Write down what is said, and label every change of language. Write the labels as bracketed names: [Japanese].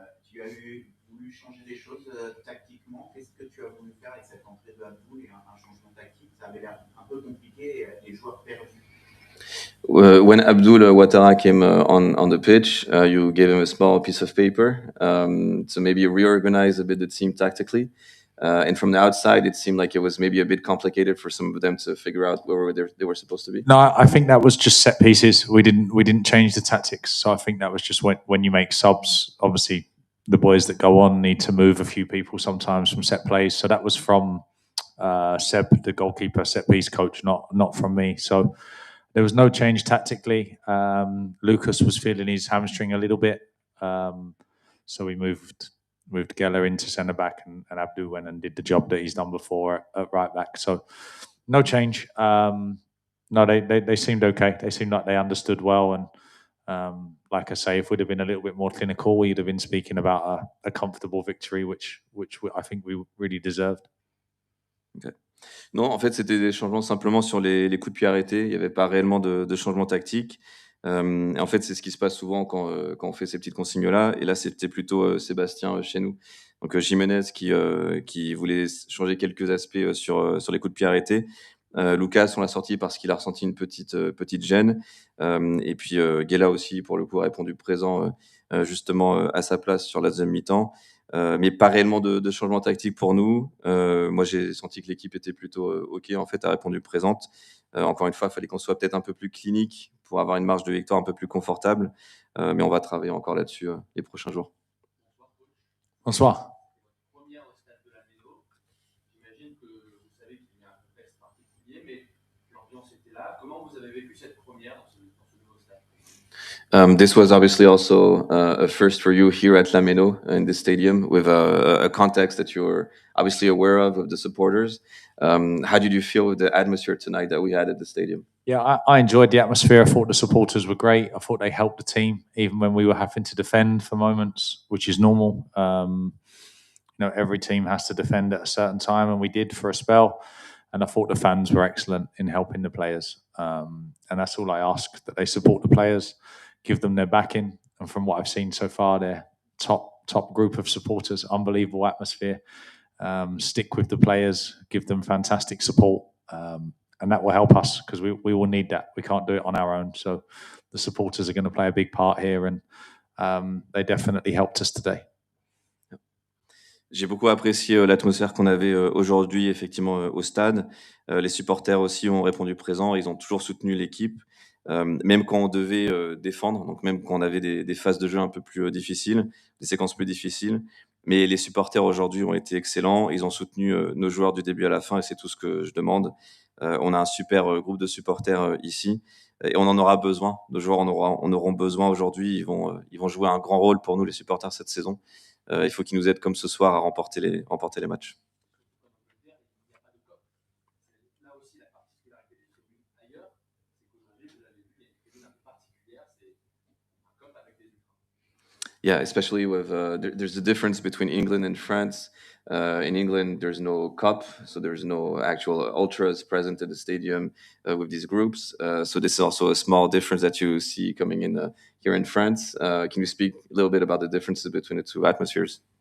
[French] Tu as voulu changer des choses tactiquement. Qu'est-ce que tu as voulu faire avec cette entrée de Abdoul et un changement tactique? Ça avait l'air un peu compliqué et les joueurs perdus. [English] When Abdoul Ouattara came on the pitch, you gave him a small piece of paper to maybe reorganize a bit the team tactically. And from the outside, it seemed like it was maybe a bit complicated for some of them to figure out where they were supposed to be. No, I think that was just set pieces. We didn't change the tactics. So I think that was just when you make subs, obviously the boys that go on need to move a few people sometimes from set plays. So that was from Seb, the goalkeeper, set piece coach, not from me. So there was no change tactically. Lucas was feeling his hamstring a little bit. So we moved Geller into centre back and Abdou went and did the job that he's done before at right back. So no change. No, they seemed okay. They seemed like they understood well. And like I say, if we'd have been a little bit more clinical, we'd have been speaking about a comfortable victory, which I think we really deserved. Okay. [French] Non, en fait, c'était des changements simplement sur les coups de pied arrêtés. Il n'y avait pas réellement de changement tactique. En fait, c'est ce qui se passe souvent quand on fait ces petites consignes-là. Et là, c'était plutôt Sébastien chez nous. Donc, Jiménez qui voulait changer quelques aspects sur les coups de pied arrêtés. Lucas, on l'a sorti parce qu'il a ressenti une petite gêne. Et puis, Guela aussi, pour le coup, a répondu présent justement à sa place sur la deuxième mi-temps. Mais pas réellement de changement tactique pour nous. Moi, j'ai senti que l'équipe était plutôt OK, en fait, a répondu présente. Encore une fois, il fallait qu'on soit peut-être un peu plus clinique pour avoir une marge de victoire un peu plus confortable. Mais on va travailler encore là-dessus les prochains jours. Bonsoir. Première au stade de la Méno. J'imagine que vous savez qu'il y a un contexte particulier, mais l'ambiance était là. Comment vous avez vécu cette première dans ce nouveau stade? [English] This was obviously also a first for you here at La Méno in the stadium with a context that you're obviously aware of the supporters. How did you feel with the atmosphere tonight that we had at the stadium? Yeah, I enjoyed the atmosphere. I thought the supporters were great. I thought they helped the team, even when we were having to defend for moments, which is normal. every team has to defend at a certain time, and we did for a spell. And I thought the fans were excellent in helping the players. And that's all I ask, that they support the players, give them their backing. And from what I've seen so far, they're top group of supporters, unbelievable atmosphere. Stick with the players, give them fantastic support. And that will help us, because we will need that. We can't do it on our own. So the supporters are going to play a big part here, and they definitely helped us today. [French] J'ai beaucoup apprécié l'atmosphère qu'on avait aujourd'hui, effectivement, au stade. Les supporters aussi ont répondu présent. Ils ont toujours soutenu l'équipe, même quand on devait défendre, donc même quand on avait des phases de jeu un peu plus difficiles, des séquences plus difficiles. Mais les supporters aujourd'hui ont été excellents. Ils ont soutenu nos joueurs du début à la fin, et c'est tout ce que je demande. On a un super groupe de supporters ici, et on en aura besoin. Nos joueurs en auront besoin aujourd'hui. Ils vont jouer un grand rôle pour nous, les supporters, cette saison. Il faut qu'ils nous aident comme ce soir à remporter les matchs. Là aussi, la particularité des tribunes ailleurs, c'est qu'aujourd'hui, vous l'avez vu, il y a une tribune un peu particulière, c'est un COP avec des ultras. [English] Yeah, especially with there's a difference between England and France. In England, there's no cup, so there's no actual ultras present at the stadium with these groups. So this is also a small difference that you see coming in here in France. Can you speak a little bit about the differences between the two atmospheres?